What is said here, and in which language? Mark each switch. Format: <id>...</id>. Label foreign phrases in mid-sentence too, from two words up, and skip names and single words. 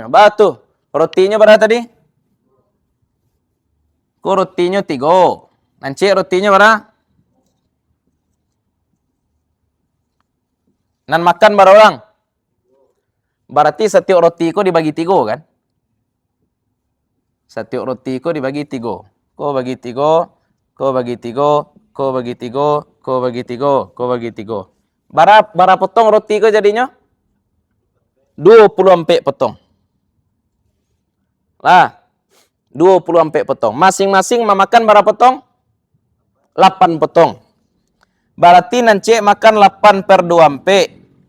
<id>Batu. Rotinya berapa tadi? Ko rotinya 3. Nanti rotinya berapa? Nan makan berapa orang? Berarti setiap roti ko dibagi 3 kan? Setiap roti ko dibagi 3. Ko bagi 3, ko bagi 3, ko bagi 3, ko bagi 3, ko bagi 3. Berapa potong roti ko jadinya? 24 potong. Lah, 24 potong. Masing-masing memakan berapa potong? 8 potong. Berarti nanti makan 8 per 24.</id>